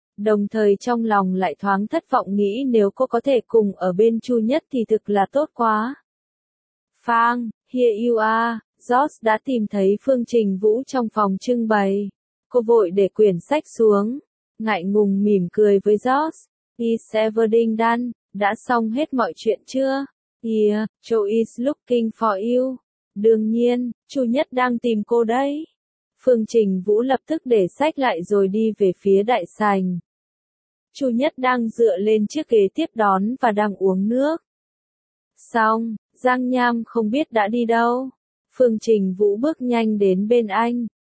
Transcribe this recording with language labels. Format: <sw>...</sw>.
<vi>Đồng thời trong lòng lại thoáng thất vọng nghĩ nếu cô có thể cùng ở bên Chu Nhất thì thực là tốt quá. Phang,</vi> <en>here you are.</en> <vi>Josh đã tìm thấy Phương Trình Vũ trong phòng trưng bày. Cô vội để quyển sách xuống. Ngại ngùng mỉm cười với Josh.</vi> <en>Is everything done?</en> <vi>Đã xong hết mọi chuyện chưa?</vi> <en>Yeah, Joe is looking for you.</en> <vi>Đương nhiên, Chu Nhất đang tìm cô đấy. Phương Trình Vũ lập tức để sách lại rồi đi về phía đại sảnh. Chu Nhất đang dựa lên chiếc ghế tiếp đón và đang uống nước. Xong, Giang Nham không biết đã đi đâu. Phương Trình Vũ bước nhanh đến bên anh.</vi>